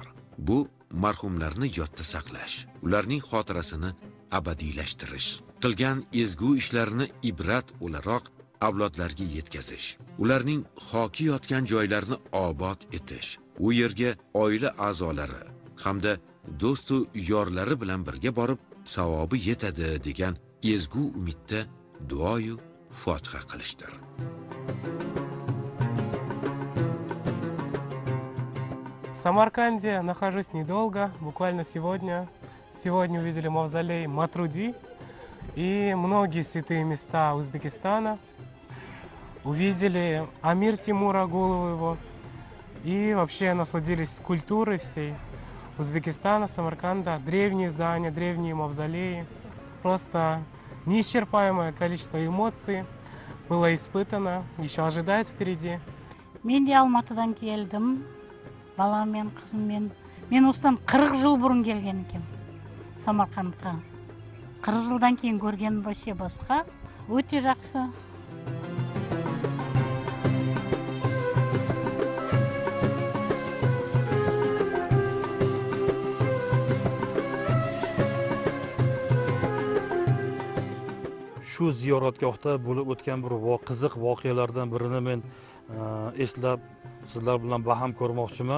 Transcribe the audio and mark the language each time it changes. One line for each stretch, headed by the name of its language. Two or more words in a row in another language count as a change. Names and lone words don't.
Uzbek: Bu marhumlarni yodda saqlash, ularning xotirasini abadiylashtirish, qilgan ezgu ishlarini ibrat o'laroq avlodlarga yetkazish, ularning xoki yotgan joylarini obod etish, u yerga oila a'zolari hamda do'stu yorlari bilan birga borib savobi yetadi degan ezgu umidda duoyu fotiha qilishdir.
Russian: В Самарканде нахожусь недолго, буквально сегодня. Сегодня увидели мавзолей Матруди и многие святые места Узбекистана. Увидели Амир Тимура, голову его, и вообще насладились культурой всей Узбекистана, Самарканда. Древние здания, древние мавзолеи. Просто неисчерпаемое количество эмоций было испытано, еще ожидает впереди.
Kazakh: Мен де Алматыдан келдім, баламмен, қызыммен. Мен осыдан 40 жыл бұрын келген екем Самарқандқа. 40 жылдан кейін көргенім вообще басқа, өте жақсы.
Uzbek: Shu ziyoratgohda bo'lib o'tgan bir qiziq voqealardan birini men eslab sizlar bilan baham ko'rmoqchiman.